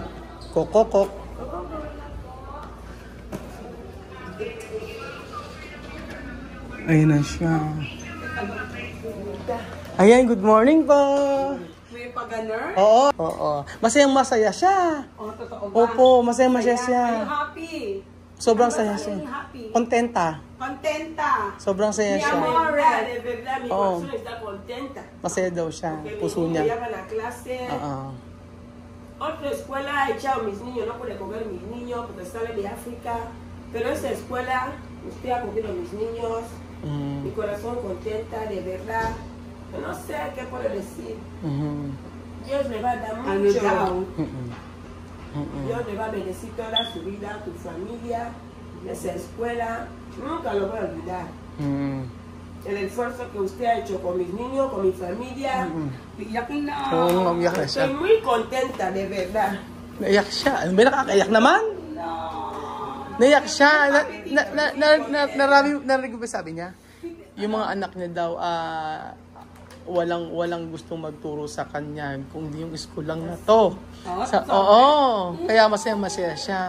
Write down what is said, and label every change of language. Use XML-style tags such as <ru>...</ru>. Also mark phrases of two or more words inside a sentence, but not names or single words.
<tl>Kokokok. Ayun na siya. Ayan,</tl> <en>good morning</en> <tl>po. May pag-ganner? Oo. Masayang-masaya siya. Oh, totoo ba? Opo, masayang-masaya siya.</tl> <en>Are you happy?</en> <tl>Sobrang saya siya.</tl> <en>Happy?</en> <tl>Kontenta.</tl> <es>Contenta.</es> <tl>Sobrang saya</tl> <es>Mi</es> <tl>siya.</tl> <es>amor, De verdad, mi Oh. corazón está contenta.</es> <tl>Masaya daw siya.</tl> <es>Que mi</es> <tl>Puso</tl> <es>niño</es> <tl>niya.</tl> <es>lleva a la clase.</es> <tl>Oo.</tl> <es>Otra escuela ha echado mis niños, no puede coger mis niños porque sale de África. Pero esta escuela, usted ha cogido mis niños. Mi corazón contenta, de verdad. Yo no sé qué puedo decir. Dios le va a dar mucho. Dios le va a bendecir toda su vida, tu familia, esa escuela. Nunca lo voy a olvidar. El esfuerzo que usted ha hecho con mis niños, con mi familia.</es> <tl>Yakin na. Oo, umiyak na siya.</tl> <es>Estoy muy contenta, de verdad.</es> <tl>Naiyak siya. Ano ba, nakakaiyak naman? Naiyak siya. Narinig ko ba sabi niya? Yung mga anak niya daw, walang gustong magturo sa kanya kung di yung school lang na to. Kaya masaya siya.</tl>